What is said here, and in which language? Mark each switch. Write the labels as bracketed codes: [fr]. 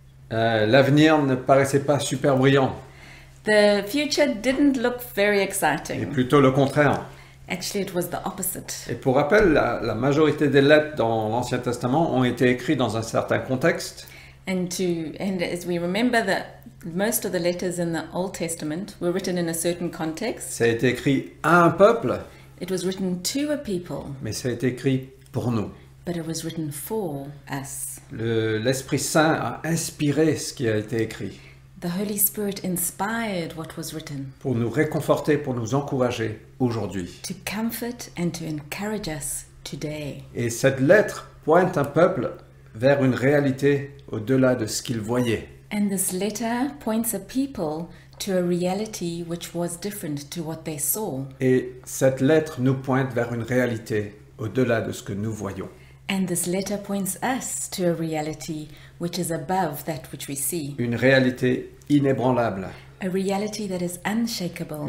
[fr] L'avenir ne paraissait pas super brillant, [en] The future didn't look very [fr] et [en] exciting. [fr] plutôt le contraire. [en] Actually, it was the opposite. [fr] Et pour rappel, la majorité des lettres dans l'Ancien Testament ont été écrites dans un certain contexte, [en] And as we remember that most of the letters in the Old Testament were written in a certain context. [fr] ça a été écrit à un peuple, [en] It was written to a people, [fr] mais ça a été écrit pour nous. [en] but it was written for us. [fr] L'Esprit Saint a inspiré ce qui a été écrit [en] The Holy Spirit inspired what was written [fr] pour nous réconforter, pour nous encourager aujourd'hui. [en] to comfort and to encourage us today. [fr] Et cette lettre pointe un peuple vers une réalité au-delà de ce qu'il voyait. [en] And this letter points a people to a reality which was different to what they saw. [fr] Et cette lettre nous pointe vers une réalité au-delà de ce que nous voyons. [en] And this letter points us to a reality which is above that which we see. [fr] Une réalité inébranlable, [en] A reality that is unshakable.